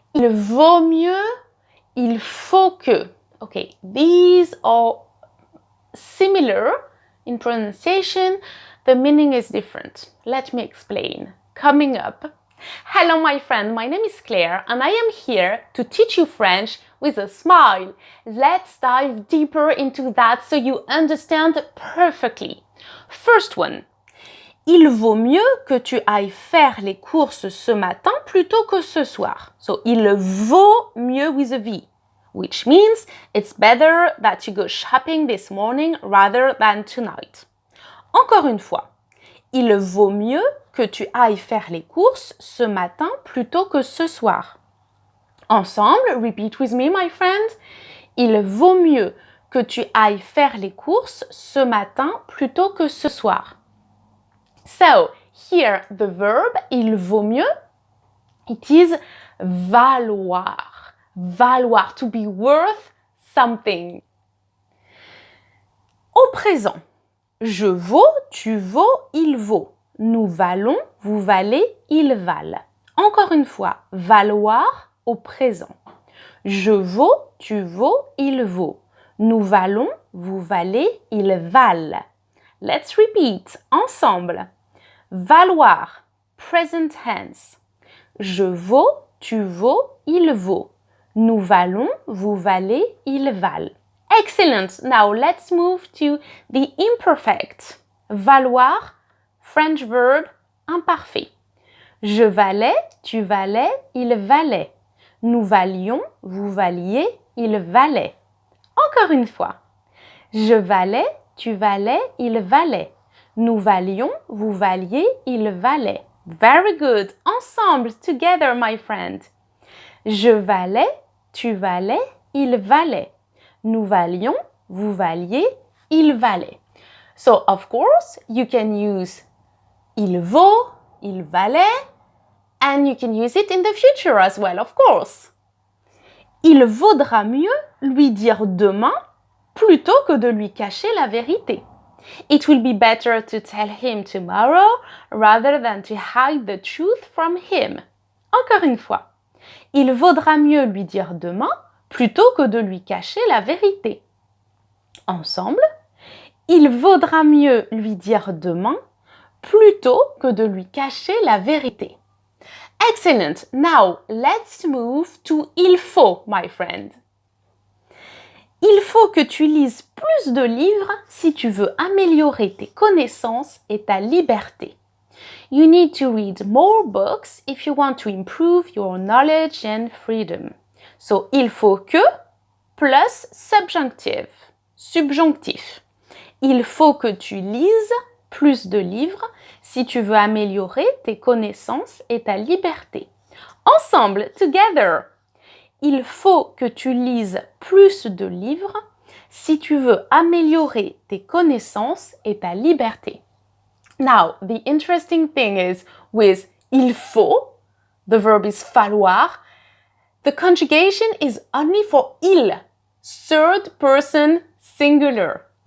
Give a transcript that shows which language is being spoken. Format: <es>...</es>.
<fr>Il vaut mieux, il faut que.</fr> <en>Okay, these are similar in pronunciation. The meaning is different. Let me explain. Coming up. Hello, my friend. My name is Claire, and I am here to teach you French with a smile. Let's dive deeper into that so you understand perfectly. First one.</en> <fr>Il vaut mieux que tu ailles faire les courses ce matin plutôt que ce soir.</fr> <en>So, il vaut mieux with a V, which means it's better that you go shopping this morning rather than tonight.</en> <fr>Encore une fois. Il vaut mieux que tu ailles faire les courses ce matin plutôt que ce soir. Ensemble,</fr> <en>repeat with me, my friend.</en> <fr>Il vaut mieux que tu ailles faire les courses ce matin plutôt que ce soir.</fr> <en>So, here the verb, il vaut mieux, it is valoir. Valoir, to be worth something.</en> <fr>Au présent. Je vaux, tu vaux, il vaut. Nous valons, vous valez, ils valent. Encore une fois, valoir au présent. Je vaux, tu vaux, il vaut. Nous valons, vous valez, ils valent. Let's repeat ensemble. Valoir, present tense. Je vaux, tu vaux, il vaut. Nous valons, vous valez, ils valent.</fr> <en>Excellent. Now let's move to the imperfect. Valoir, French verb imparfait.</en> <fr>Je valais, tu valais, il valait. Nous valions, vous valiez, il valait. Encore une fois. Je valais, tu valais, il valait. Nous valions, vous valiez, il valait.</fr> <en>Very good.</en> <fr>Ensemble,</fr> <en>together, my friend.</en> <fr>Je valais, tu valais, il valait. Nous valions, vous valiez, il valait.</fr> <en>So, of course, you can use il vaut, il valait, and you can use it in the future as well, of course.</en> <fr>Il vaudra mieux lui dire demain plutôt que de lui cacher la vérité.</fr> <en>It will be better to tell him tomorrow rather than to hide the truth from him.</en> <fr>Encore une fois. Il vaudra mieux lui dire demain plutôt que de lui cacher la vérité. Ensemble, il vaudra mieux lui dire demain plutôt que de lui cacher la vérité.</fr> <en>Excellent. Now, let's move to il faut, my friend.</en> <fr>Il faut que tu lises plus de livres si tu veux améliorer tes connaissances et ta liberté.</fr> <en>You need to read more books if you want to improve your knowledge and freedom. So, il faut que plus subjunctive.</en> <fr>Subjonctif. Il faut que tu lises plus de livres si tu veux améliorer tes connaissances et ta liberté. Ensemble,</fr> <en>together.</en> <fr>Il faut que tu lises plus de livres si tu veux améliorer tes connaissances et ta liberté.</fr> <en>Now, the interesting thing is with il faut, the verb is falloir, the conjugation is only for il, third person singular.</en>